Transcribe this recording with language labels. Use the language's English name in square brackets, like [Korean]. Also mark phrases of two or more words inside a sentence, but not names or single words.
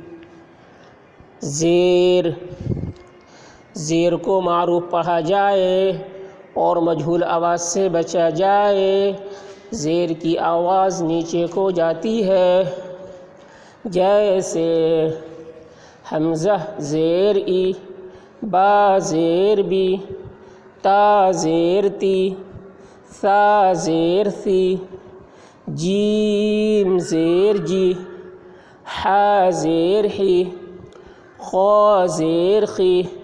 [Urdu] زیر زیر کو معروف پڑھا جائے اور مجہول آواز سے بچا جائے۔ زیر کی آواز نیچے کو جاتی ہے، جیسے حمزہ زیر ای، با زیر بی، تا زیر تی، ثا زیر ثی، جیم زیر جی، حا زیر حی، خا زیر خی،